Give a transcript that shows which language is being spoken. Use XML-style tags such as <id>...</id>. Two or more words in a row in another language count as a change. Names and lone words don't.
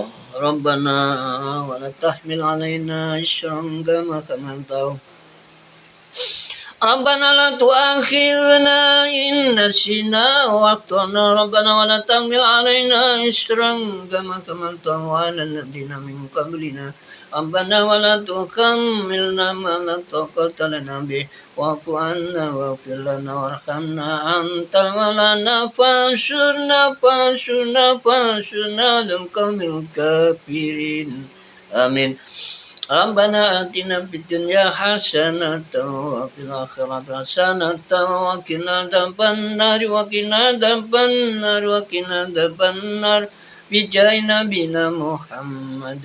<ar>ربنا ولا تحمل علينا إصرا كما حملته. ربنا لا تؤاخذنا إن نسينا وأخطأنا. ربنا ولا تحمل علينا إصرا كما حملته على الذين من قبلنا. ربنا ولا تحملنا ما لا طاقة لنا به واعف عنا واغفر لنا وارحمنا أنت مولانا فانصرنا للقوم الكافرين. Amin. ربنا آتنا في الدنيا حسنة وفي الآخرة حسنة وقنا عذاب النار وقنا عذاب النار وقنا عذاب النار بجاه نبينا محمد.</ar>